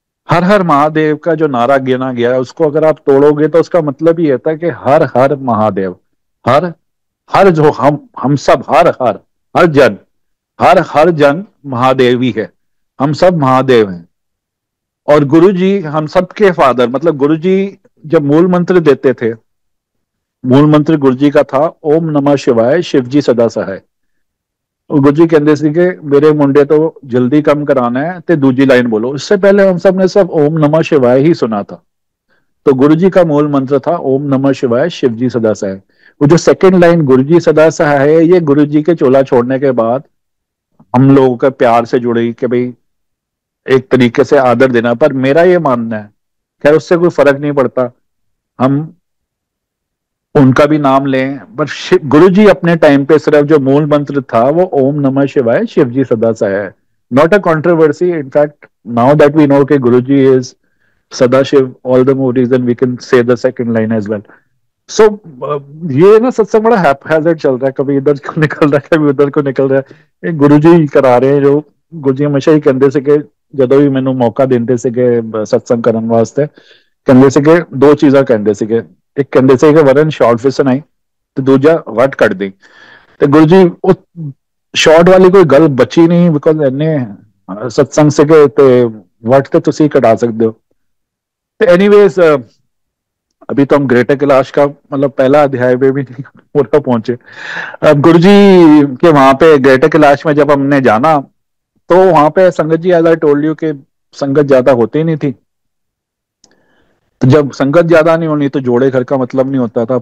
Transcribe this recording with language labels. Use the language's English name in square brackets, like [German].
[Hindi] हर हर महादेव का जो नारा गिना गया है, उसको अगर आप तोड़ोगे तो उसका मतलब ये था कि हर हर महादेव, हर हर जो हम सब, हर हर हर जन, हर हर जन महादेव ही है, हम सब महादेव हैं। और गुरु जी हम सबके फादर, मतलब गुरु जी जब मूल मंत्र देते थे मूल मंत्र गुरु जी का था, ओम नमः शिवाय शिव जी सदा सहाय। [Punjabi] ਉਹ ਗੁਰੂ ਜੀ ਕਹਿੰਦੇ ਸੀ ਕਿ ਮੇਰੇ ਮੁੰਡੇ ਤੋਂ ਜਲਦੀ ਕੰਮ ਕਰਾना है ਤੇ [Hindi] दूजी लाइन बोलो। इससे पहले हम सब ने सब ओम नमः शिवाय ही सुना था। तो गुरु जी का मूल मंत्र था ओम नमः शिवाय शिव जी सदा सहाय। वो जो सेकंड लाइन गुरु जी सदा सहाय है, ये गुरु जी के चोला छोड़ने के बाद हम लोगों के प्यार से जुड़ी कि भाई एक तरीके से आदर देना। पर मेरा ये मानना है, खैर उससे कोई फर्क नहीं पड़ता, हम उनका भी नाम लें, पर गुरु जी अपने टाइम पे सिर्फ जो मूल मंत्र था वो ओम नमः शिवाय शिव जी सदा सहाय है। [English] Not a controversy, in fact now that we know कि Guru ji is Sadashiv, all the more reason we can say the second line as well. [Hindi] सो ये ना सत्संग बड़ा हैपहैजर्ड चल रहा है, कभी इधर को निकल रहा है कभी उधर को निकल रहा है। गुरु जी करा रहे हैं जो गुरु जी हमेशा ही कहते थे कि [Punjabi] ਜਦੋਂ ਵੀ ਮੈਨੂੰ ਮੌਕਾ ਦਿੰਦੇ ਸੀਗੇ ਸਤਸੰਗ ਕਰਨ ਵਾਸਤੇ, ਕਹਿੰਦੇ ਸੀਗੇ ਦੋ ਚੀਜ਼ਾਂ ਕਹਿੰਦੇ ਸੀਗੇ। ਇੱਕ ਕਹਿੰਦੇ ਸੀ ਕਿ ਵਰਨ ਸ਼ਾਰਟ ਵਿੱਚ ਸੁਣਾਈ ਤੇ ਦੂਜਾ ਵੱਟ ਕੱਢ ਦੇ। ਤੇ ਗੁਰੂ ਜੀ ਉਹ ਸ਼ਾਰਟ ਵਾਲੀ ਕੋਈ ਗੱਲ ਬਚੀ ਨਹੀਂ, ਬਿਕੋਜ਼ ਇੰਨੇ ਸਤਸੰਗ ਸੀਗੇ ਤੇ ਵੱਟ ਤੇ ਤੁਸੀਂ ਕਢਾ ਸਕਦੇ ਹੋ। [Hindi] ਤੇ ਐਨੀਵੇਜ਼ अभी तो हम ग्रेटर कैलाश का मतलब पहला अध्याय पे भी नहीं पूरा पहुंचे। अब गुरु जी के वहां पे ग्रेटर कैलाश में जब हमने जाना तो वहां पे संगत जी, [English] as I told you, [Hindi] कि संगत ज्यादा होती नहीं थी। तो जब संगत ज्यादा नहीं होनी तो जोड़े घर का मतलब नहीं होता था।